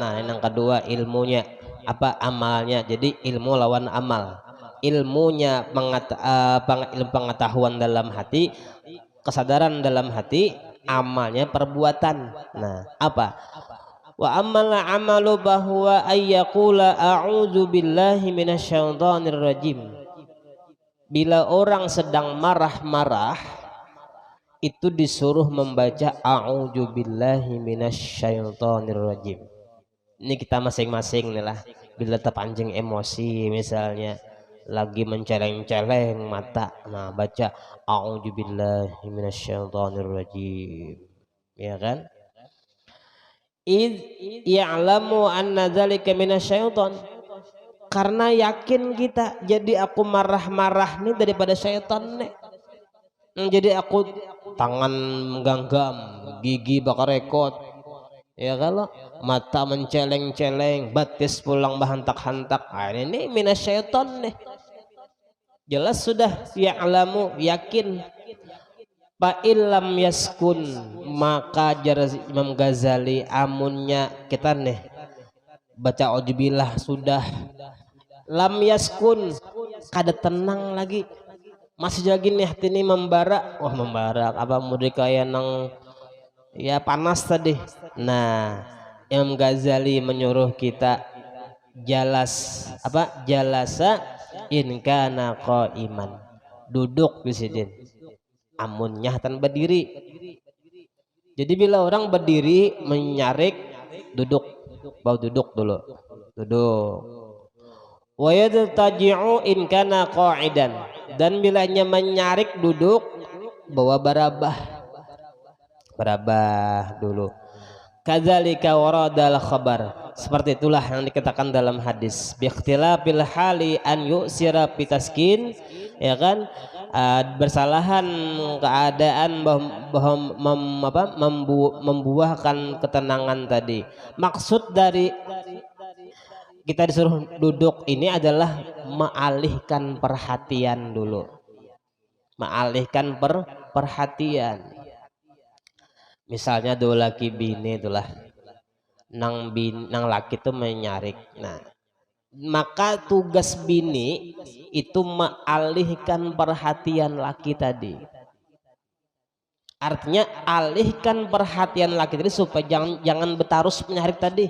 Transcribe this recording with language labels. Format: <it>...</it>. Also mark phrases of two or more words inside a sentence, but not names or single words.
<bjn>Nah, yang kedua ilmunya apa, amalnya. Jadi ilmu lawan amal. Ilmunya ilmu pengetahuan dalam hati, kesadaran dalam hati, amalnya perbuatan. Nah, apa?</bjn> <ar>وأما العمل bahwa أن يقول أعوذ بالله من الشيطان الرجيم.</ar> <bjn>Bila orang sedang marah-marah itu disuruh membaca</bjn> <ar>أعوذ بالله من الشيطان الرجيم.</ar> <bjn>Ini kita masing-masing nih lah, bila terpancing emosi misalnya lagi menceleng-celeng mata, nah baca</bjn> <ar>أعوذ بالله من الشيطان الرجيم,</ar> <bjn>ya kan?</bjn> <ar>إذ يعلم أن ذلك من الشيطان.</ar> <bjn>Karena yakin kita, jadi aku marah-marah nih daripada syaitan nih. Jadi aku tangan menggenggam, gigi bakar rekod, ya kalau mata menceleng-celeng, batis pulang bahantak-hantak. Nah, ini minasyaiton nih. Jelas sudah ya'lamu, yakin.</bjn> <ar>فإن لم يسكن,</ar> <bjn>maka Imam Ghazali amunnya kita nih baca auzubillah sudah</bjn> <ar>لم يسكن,</ar> <bjn>kada tenang lagi, masih lagi nih hati ini membara. Wah, membara apa mudik kayak nang ya panas tadi. Nah, Imam Ghazali menyuruh kita</bjn> <ar>جلس إن كان قائما,</ar> <bjn>duduk di sini, amunnya tan berdiri. Jadi bila orang berdiri menyarik, duduk, bau duduk dulu, duduk.</bjn> <ar>ويضطجع إن كان قاعدا,</ar> <bjn>dan bilanya menyarik duduk, bawa barabah dulu.</bjn> <ar>كذلك ورد الخبر,</ar> <bjn>seperti itulah yang dikatakan dalam hadis.</bjn> <ar>باختلاف الحال أن يؤثر بالتسكين,</ar> <bjn>ya kan, bersalahan keadaan membuahkan ketenangan tadi. Maksud dari kita disuruh duduk ini adalah mengalihkan perhatian dulu, mengalihkan perhatian. Misalnya dua laki bini itulah, nang laki itu menyarik. Nah, maka tugas bini itu mengalihkan perhatian laki tadi. Artinya alihkan perhatian laki tadi supaya jangan bertarus menyarik tadi.</bjn>